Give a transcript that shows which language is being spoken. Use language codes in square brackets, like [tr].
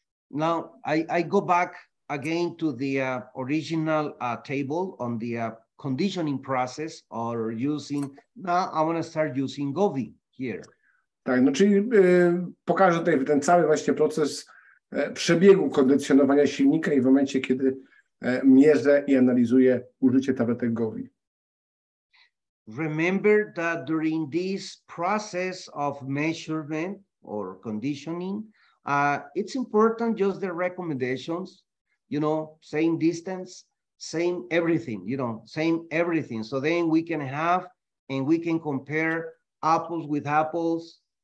[en] Now, I go back again to the original table on the conditioning process, or now I want to start using Gobi here. [pl] Tak, no czyli pokażę tutaj ten cały właśnie proces przebiegu kondycjonowania silnika i w momencie, kiedy mierzę i analizuję użycie tabletek Gobi. [en] Remember that during this process of measurement or conditioning, it's important just the recommendations, same distance, same everything, same everything. So then we can have and we can compare apples with apples,